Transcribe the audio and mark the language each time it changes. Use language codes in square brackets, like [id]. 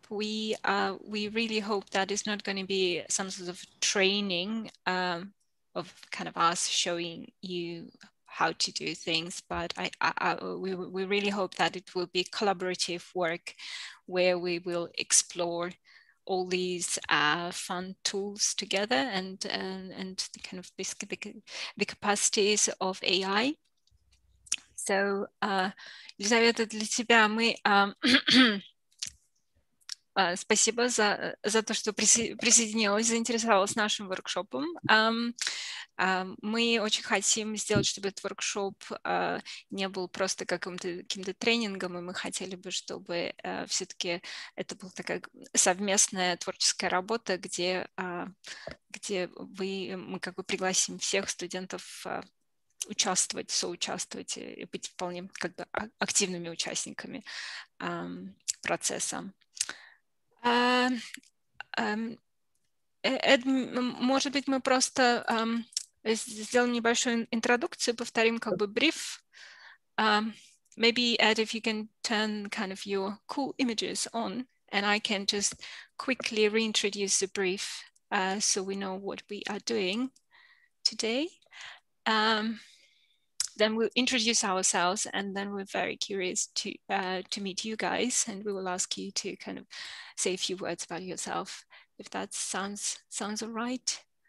[en] We really hope that it's not going to be some sort of training of kind of us showing you how to do things, but we really hope that it will be collaborative work where we will explore all these fun tools together and the kind of the capacities of AI. [ru] So, Елизавета, для тебя мы спасибо за то, что присоединилась, заинтересовалась нашим воркшопом. Мы очень хотим сделать, чтобы этот воркшоп не был просто каким-то тренингом, и мы хотели бы, чтобы все-таки это была такая совместная творческая работа, где мы как бы пригласим всех студентов участвовать, соучаствовать и быть вполне как бы активными участниками процесса. Эд, может быть, мы просто сделаем небольшую интродукцию, повторим как бы бриф. [en] Maybe, Ed, if you can turn kind of your cool images on, and I can just quickly reintroduce the brief so we know what we are doing today. Then we'll introduce ourselves, and then we're very curious to meet you guys, and we will ask you to kind of say a few words about yourself, if that sounds all right.